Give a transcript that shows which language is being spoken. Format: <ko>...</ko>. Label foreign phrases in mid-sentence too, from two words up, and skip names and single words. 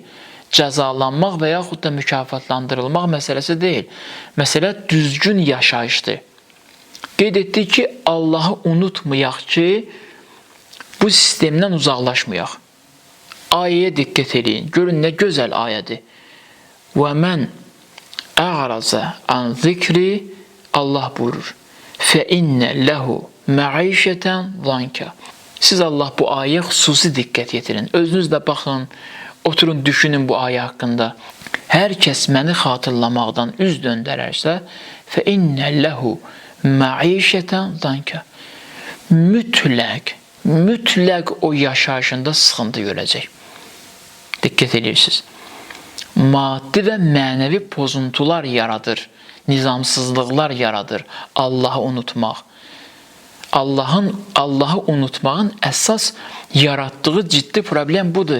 <az>Cəzalanmaq və yaxud da mükafatlandırılmaq məsələsi deyil. Məsələ düzgün yaşayışdır. Qeyd etdik ki, Allahı unutmayaq ki, bu sistemdən uzaqlaşmayaq. Ayəyə diqqət edin. Görün, nə gözəl ayədir.</az> <ar>وَمَنْ أَعْرَزَ عَنْ ذِكْرِ</ar> <az>Allah buyurur.</az> <ar>فَإِنَّ لَهُ مَعِيشَةً ضَنْكَ</ar> <az>Siz Allah bu ayəyə xüsusi diqqət yetirin. Özünüz də baxın, oturun, düşünün bu ayə haqqında. Hər kəs məni xatırlamaqdan üz döndərərsə</az> <ar>فَإِنَّ لَهُ مَعِيشَةً ضَنْكَ</ar> <az>mütləq o yaşayışında sıxıntı görəcək. Diqqət edirsiniz. Maddi və mənəvi pozuntular yaradır, nizamsızlıqlar yaradır Allahı unutmaq. Allahı unutmağın əsas yaratdığı ciddi problem budur.</az>